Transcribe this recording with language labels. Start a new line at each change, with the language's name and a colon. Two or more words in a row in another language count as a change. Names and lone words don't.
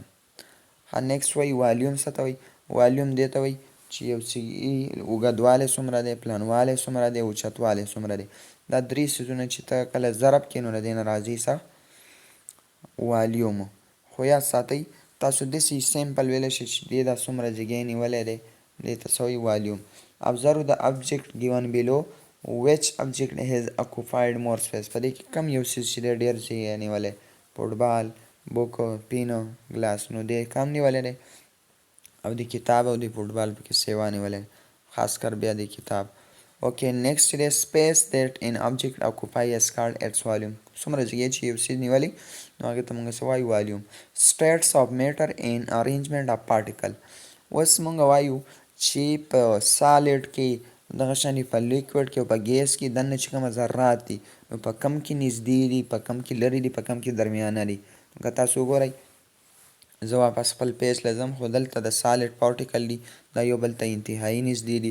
Pashto: نیکسټ وایي والیوم څه ته وایي؟ والیوم دې ته وایي چې یو څه اوږدوالی څومره دی، پلنوالی څومره دی، اوچتوالی څومره دی. دا 3 څیزونه چې ته کله ضرب کړې نو د دې نه راځي څه والیوم. خو یاد ساتئ تاسو داسې سیمپل ویلی شئ چې دې دا څومره ځای نیولی دی، دې ته څه وایي والیوم.
English: observe the object given below which object has occupied more space،
Pashto: په دې کې کم یو څیز چې دی ډېر ځای نیولی، فوټبال، بوک، پین، ګلاس، نو دې کم نیولی دی، او د کتاب او د فوټبال پکې سیوا نیولی، خاص کر بیا د کتاب. اوکې نیکسټ دی
English: space that an object occupy is called its volume،
Pashto: څومره ځای چې یو څیز نیولی نو هغې ته مونږ څه وایو والیوم.
English: states of matter and arrangement of particle،
Pashto: اوس مونږ وایو چې په سالډ کې دغه شانې په لیکوډ کې او په ګیس کې دننه چې کومه ذرات دي نو په کم کې نږدې دي، په کم کې لرې دي، په کم کې درمیانه دي. که تاسو وګورئ زه واپس خپل پیج له ځم، خو دلته د
English: solid particle
Pashto: دي، دا یو بل ته انتهایي نږدې دي.